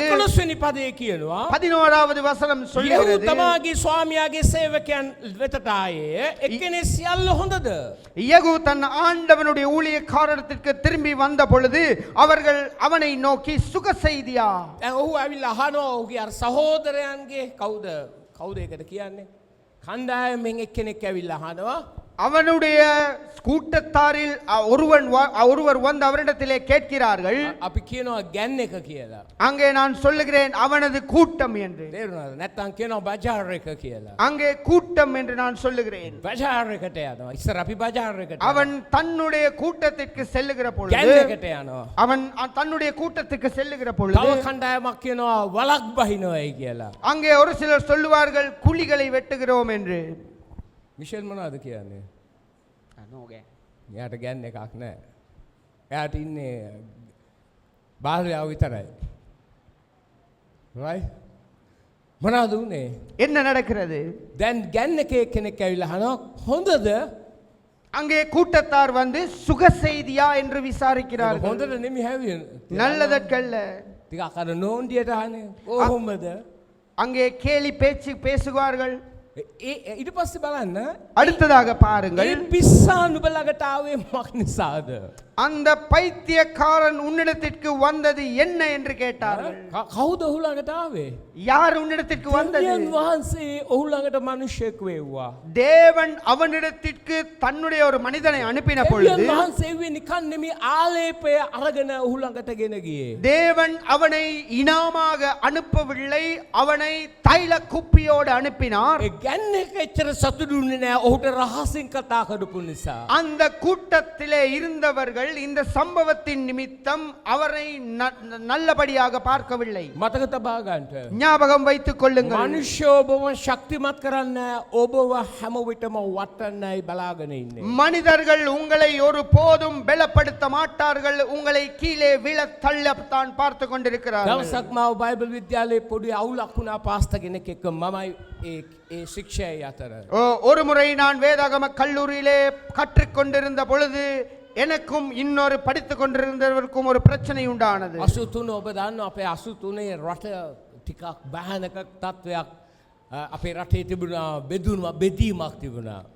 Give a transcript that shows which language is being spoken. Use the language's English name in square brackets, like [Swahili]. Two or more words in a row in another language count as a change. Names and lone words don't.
[Sinhala] 11 වෙනි පදයේ කියනවා [Tamil] 11வது வசனம் [Sinhala] යෙහු [Tamil] சொல்லுகிறது. [Sinhala] තමාගේ ස්වාමියාගේ සේවකයන් වෙතට ආයේ එක්කෙනේ සියල්ල හොඳද? [Tamil] யெகூ தன் ஆண்டவனுடைய ஊழியக்காரத்திற்கு திரும்பி வந்த பொழுது அவர்கள் அவனை நோக்கி சுக செய்தியா? [Sinhala] දැන් ඔහු ඇවිල්ලා අහනවා ඔහුගේ අර සහෝදරයන්ගේ කවුද ඒකට කියන්නේ? කණ්ඩායමෙන් එක්කෙනෙක් ඇවිල්ලා අහනවා [Tamil] அவனுடைய கூட்டத்தாரில் ஒருவர் வந்து அவரிடத்திலே கேட்கிறார்கள். [Sinhala] අපි කියනවා ගැන් එක කියලා. [Tamil] அங்கே நான் சொல்லுகிறேன் அவனது கூட்டம் என்று. [Sinhala] තේරුණාද? නැත්නම් කියනවා බජාර් එක කියලා. [Tamil] அங்கே கூட்டம் என்று நான் சொல்லுகிறேன். [Sinhala] බජාර් එකට යනවා. ඉස්සර අපි බජාර් එකට [Tamil] அவன் தன்னுடைய கூட்டத்திற்கு செல்லுகிற [Sinhala] ගැන් [Tamil] பொழுது [Sinhala] එකට යනවා. [Tamil] அவன் தன்னுடைய கூட்டத்துக்கு செல்லுகிற [Sinhala] තව [Tamil] பொழுது [Sinhala] කණ්ඩායමක් කියනවා වලක් බහිනවයි කියලා. [Tamil] அங்கே ஒரு சிலர் சொல்லுவார்கள் குழிகளை வெட்டுகிறோம் என்று. [Sinhala] මිෂෙල් මොනවද කියන්නේ? එයාට ගැන් එකක් නැහැ. එයාට ඉන්නේ බාහිරව විතරයි. right? මොනවද උනේ? [Tamil] என்ன நடக்கிறது? [Sinhala] දැන් ගැන් එකේ කෙනෙක් ඇවිල්ලා අහනවා හොඳද? [Tamil] அங்கே கூட்டத்தார் வந்து சுக செய்தியா என்று விசாரிக்கிறார்கள். [Sinhala] හොඳට නෙමෙයි හැවිය. [Tamil] நல்லதற்கல்ல. [Sinhala] ටිකක් අර නෝන්ඩියට අහන්නේ කොහොමද? [Tamil] அங்கே கேலி பேச்சு பேசுவார்கள். [Sinhala] ඊට පස්සේ බලන්න [Tamil] அடுத்ததாக பாருங்கள். [Sinhala] ඒ පිස්සා නුඹ ළඟට ආවේ මොකක් නිසාද? [Tamil] அந்த பைத்தியக்காரன் உன்னிடத்திற்கு வந்தது என்ன என்று கேட்டார்கள். [Sinhala] කවුද ඔහු ළඟට ආවේ? [Tamil] யார் உன்னிடத்திற்கு வந்தது? [Sinhala] දෙවියන් වහන්සේ ඔහු ළඟට මිනිහෙක් වෙව්වා. [Tamil] தேவன் அவனிடத்திற்கு தன்னுடைய ஒரு மனிதனை அனுப்பின பொழுது [Sinhala] දෙවියන් වහන්සේ වෙ නිකන් නෙමෙයි ආලේපය අරගෙන ඔහු ළඟට ගෙන ගියේ. [Tamil] தேவன் அவனை இனாமாக அனுப்பவில்லை, அவனை தைல குப்பியோடு அனுப்பினார். [Sinhala] ඒ ගැන්න එක එච්චර සතුටුුනේ නෑ ඔහුට රහසින් කතා කරපු නිසා. [Tamil] அந்த கூட்டத்திலே இருந்தவர்கள் இந்த சம்பவத்தின் நிமித்தம் அவரை நல்லபடியாக பார்க்கவில்லை. [Sinhala] මතක තබා ගන්නට. [Tamil] ஞாபகம் வைத்துக் கொள்ளுங்கள். [Sinhala] මනුෂ්‍යෝ ඔබව ශක්තිමත් කරන්න ඔබව හැම විටම වටන්නයි බලාගෙන ඉන්නේ. [Tamil] மனிதர்கள் உங்களை ஒரு போதும் பலப்படுத்த மாட்டார்கள், உங்களை கீழே விழ தள்ளத்தான் பார்த்து கொண்டிருக்கிறார்கள். [Sinhala] දවසක් මාව බයිබල් විද්‍යාලයේ පොඩි අවුලක් වුණා පාස්ටර් කෙනෙක් එක්ක මමයි ඒ ශික්ෂකයා අතර. [Tamil] ஒரு முறை நான் வேதாகம கல்லூரியிலே கற்றுக்கொண்டிருந்த பொழுது எனக்கும் இன்னொரு படித்துக் கொண்டிருந்தவருக்கும் ஒரு பிரச்சனை உண்டானது. [Sinhala] 83 ඔබ දන්නවා අපේ 83 රට ටිකක් භයානක තත්වයක් අපේ රටේ තිබුණා බෙදීමක් තිබුණා.